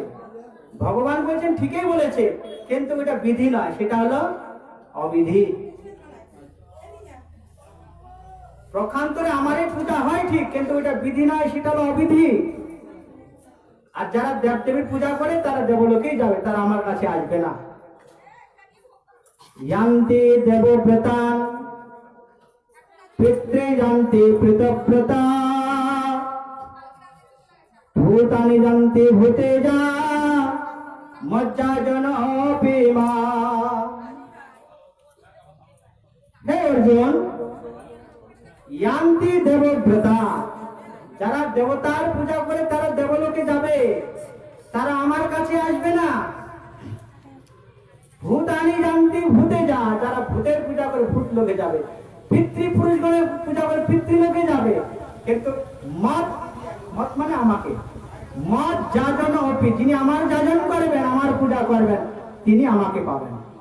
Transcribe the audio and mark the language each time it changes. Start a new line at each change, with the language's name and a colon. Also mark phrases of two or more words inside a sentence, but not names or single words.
Bangla: ভগবান বলছেন ঠিকই বলেছে, কিন্তু এটা বিধি নয়, সেটা হলো অবিধি। প্রখান্তরে আমারই পূজা হয় ঠিক, কিন্তু এটা বিধি নয়, সেটা হলো অবিধি। আর যারা দেব দেবীর পূজা করে তারা দেবলোকেই যাবে, তারা আমার কাছে আসবে না।
Sanskrit: यान्ति देवव्रतां पितृ यान्ति पितृव्रता भूतानि यान्ति भूतेजा मज्जाजनोऽपि मा। हे अर्जुन, यान्ति देवव्रता,
Bangla: যারা দেবতার পূজা করে তারা দেবলোকে যাবে, তারা আমার কাছে আসবে না।
Sanskrit: ভূতানি জানতি ভূতে যা,
Bangla: যারা ভূতের পূজা করে ভূত লোকে যাবে, পিতৃপুরুষগণের পূজা করে পিতৃলোকে যাবে। কিন্তু মত মানে আমাকে,
Sanskrit: মত যাজন অপি,
Bangla: যিনি আমার যাজন করবেন, আমার পূজা করবেন, তিনি আমাকে পাবেন।